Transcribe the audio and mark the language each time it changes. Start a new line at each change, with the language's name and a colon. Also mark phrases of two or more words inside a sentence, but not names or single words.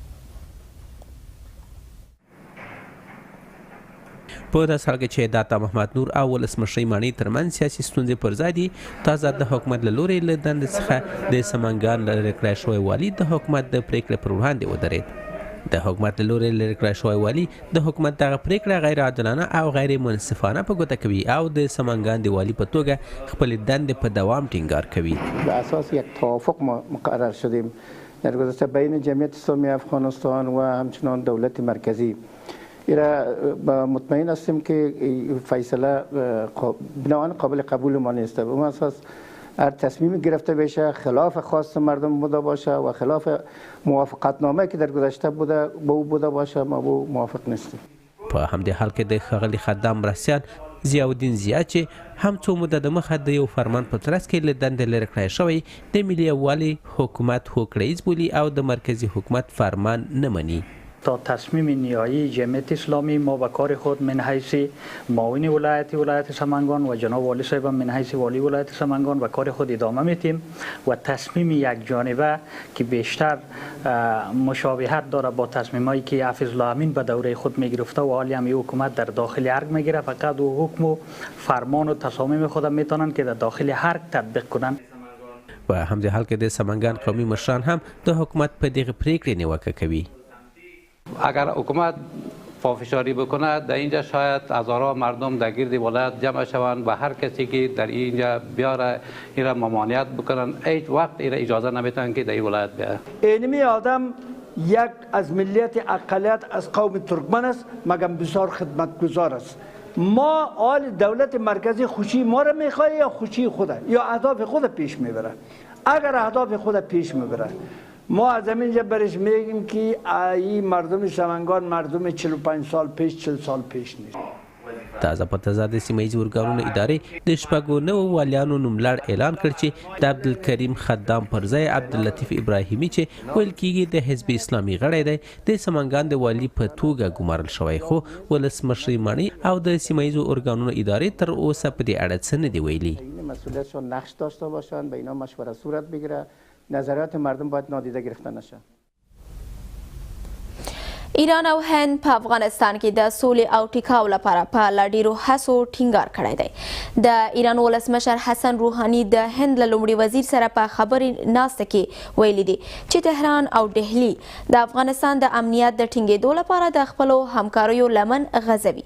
Pashto: په داسې حال کې چې د عطا محمد نور او ولسمشرۍ ماڼۍ ترمنځ سیاسي ستونزې پر ځای دي، تازه د حکومت له لورې له دندې څخه د سمنګان لرې کړی شوی والي د حکومت د پریکړې پر وړاندې ودرېد. د حکومت له لورې لرې کړی شوی والي د حکومت دغه پریکړه غیر عادلانه او غیر منصفانه په ګوته کوي او د سمنګان د والي په توګه خپلې دندې په دوام ټینګار کوي.
Persian: به اساس یک توافق مقرر شدیم در گذشته بین جمعیت اسلامی افغانستان و همچنان دولت مرکزی. مطمئن هستیم که فیصله بنابراین قابل قبول ما نیست. به اون اساس هر تصمیمی گرفته بشه خلاف خواست مردم بوده باشه و خلاف موافقتنامه که در گذشته بوده با او بوده باشه ما با موافق نیستیم.
Pashto: په همدې حال کې د ښاغلي خدام مرستیال ضیاءالدین ضیاء چې هم څو موده د مخه د یو فرمان په ترڅ کې له دندې لرې کړی شوی د ملي یووالي حکومت هوکړیز بولي او د مرکزی حکومت فرمان نه مني.
Persian: تا تصمیم نهایی جمعیت اسلامی ما به کار خود من حیث معاون ولایت سمنگان و جناب والی صاحب من حیث والی ولایت سمنگان به کار خود ادامه میتیم و تصمیم یک جانبه که بیشتر مشابهت داره با تصمیمایی که حافظ الله امین به دوره خود میگرفته و حالی هم حکومت در داخل ارگ میگیره، فقط و حکم و فرمان و تصامیم خود میتونن که در داخل ارگ تطبیق کنن.
Pashto: و همدې حال کې د سمنګان قومي مشران هم د حکومت په دغه پریکړې نیوکه کوي.
Persian: اگر حکومت پافشاری بکنه در اینجا شاید هزارها مردم در گرد ولایت جمع شوند و هر کسی که در اینجا بیاره ایرا ممانعت بکنن هیچ وقت ایرا اجازه نمیتن که در این ولایت بیاره. اینمی آدم یک از ملیت اقلیت از قوم ترکمن است مگم بسیار خدمتگزار است. ما آل دولت مرکزی خوشی ما را میخواه یا خوشی خوده یا اهداف خود پیش میبره. اگر اهداف خود پیش میبره ما از اینجا برش میگیم که این مردم سمنگان مردم 45 سال پیش 40 سال پیش نیست.
Pashto: تازه په تازه د سیمه ییزو ارګانونو ادارې د شپږو نوو والیانو نوملړ اعلان کړ چې د عبدالکریم خدام پر ځای عبداللطیف ابراهیمي چې ویل کېږي د حزب اسلامي غړی دی د سمنګان د والي په توګه ګمارل شوی، خو ولسمشرۍ ماڼۍ او د سیمه ییزو ارګانونو ادارې تر اوسه په دې اړه څه نه دي ویلي.
Persian: مسئولیتشون نقش داشته باشند، به اینا مشوره صورت بگیره، نظرات مردم باید نادیده گرفته نشه.
Pashto: ایران او هند په افغانستان کې د سولې او ټیکاو لپاره په لا ډیرو هڅو ټینګار کړی دی. د ایران ولسمشر حسن روحاني د هند له لومړي وزیر سره په خبري ناسته کې ویلي دي چې تهران او دهلي د افغانستان د امنیت د ټینګېدو لپاره د خپلو همکاریو لمن غځوي.